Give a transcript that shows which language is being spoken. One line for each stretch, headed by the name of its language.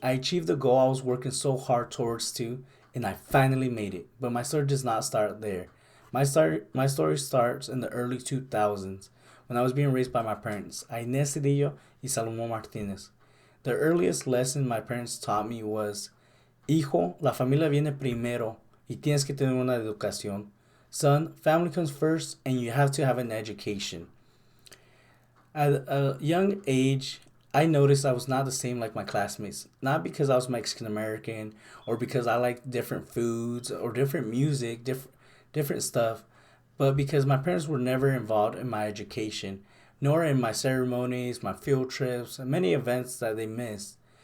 English: I achieved the goal I was working so hard towards to, and I finally made it. But my story does not start there. My story starts in the early 2000s when I was being raised by my parents, Inés Cedillo y Salomón Martínez. The earliest lesson my parents taught me was,
Spanish: Hijo, la familia viene primero y tienes que tener una educación.
English: Son, family comes first and you have to have an education. At a young age, I noticed I was not the same like my classmates. Not because I was Mexican American or because I liked different foods or different music, different stuff, but because my parents were never involved in my education, nor in my ceremonies, my field trips, and many events that they missed.